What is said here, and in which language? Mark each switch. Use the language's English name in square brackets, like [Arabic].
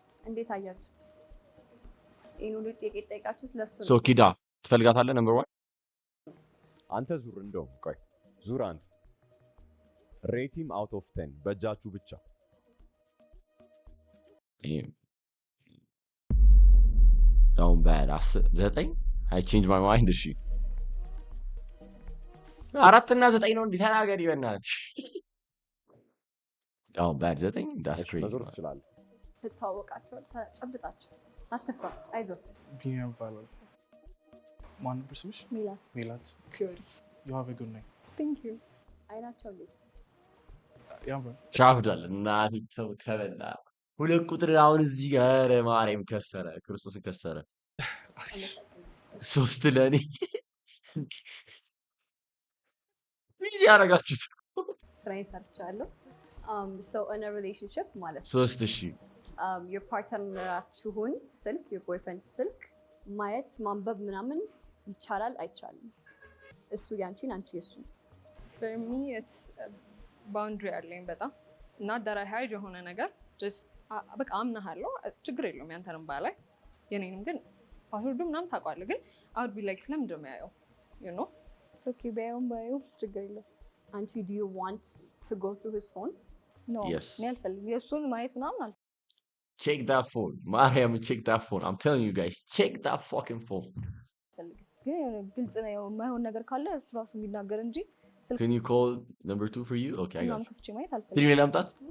[Amharic] እንዴት አያችሁት? ይሄን ሁሉ ጥያቄ ጠይቃችሁት ለሱ ነው። [English] So [Amharic] ኪዳ ትፈልጋታለህ? [English] Number 1 [Amharic] አንተ ዙር እንደው ቆይ ዙር አንተ ሬቲም አውት ኦፍ 10 በእጃችሁ ብቻ [English] down bad 9 I changed my mind [Amharic] እሺ 4 እና 9 ነው እንዴ? ተናገሪ በእናትሽ። [English] down bad 9 that's crazy. [Amharic] መዞር ትችላለህ። ትተዋወቃቸው ጨብጣቸው አትፍራ አይዞህ። ቢኒያም ይባላል። ማን ነበር ስምሽ? ሜላት። [English] Good. You have a good night. Thank you. [Amharic] አይናቸው እንዴት ያምራል። ሻፍዳል እና ተበላ 2 ቁጥር አሁን እዚህ ጋር ማርያም ከሰረ ክርስቶስ ከሰረ 3 ለኔ ምን ያረጋችሁት? ስራዬን ሰርቻለሁ። [English] So in a relationship [Amharic] ማለት 3 እሺ your partnerራችሁን ስልክ [English] your boyfriend [Amharic] ስልክ ማየት ማንበብ ምናምን ይቻላል አይቻልም? እሱ ያንቺን አንቺ የሱ [English] for me it's boundary [Amharic] አለኝ በጣም [English] not that I hide [Amharic] የሆነ ነገር just በቃ አምናለሁ ችግር የለውም ያንተንም ባላይ የኔንም ግን ፓስወርዱ ምናምን ታውቃለህ ግን [English] I would be like [Amharic] ለምንድን ነው የሚያየው [English] you know it's okay [Amharic] ባየው ችግር የለውም። አንቺ [English] do you want to go through his phone? No. Yes. [Amharic] እኔ አልፈልግም የእሱን ማየት ምናምን አልፈልግም። [English] check that phone ማርያም check that phone I'm telling you guys check that fucking phone. [Amharic] ግን የሆነ ግልጽ ነው የማይሆን ነገር ካለ እሱ ራሱ የሚናገር እንጂ [English] Can you call number 2 for you? Okay, I got you. [Amharic] ከፍቼ ማየት አልፈልግም። [English] Can you [Amharic] ላምጣት?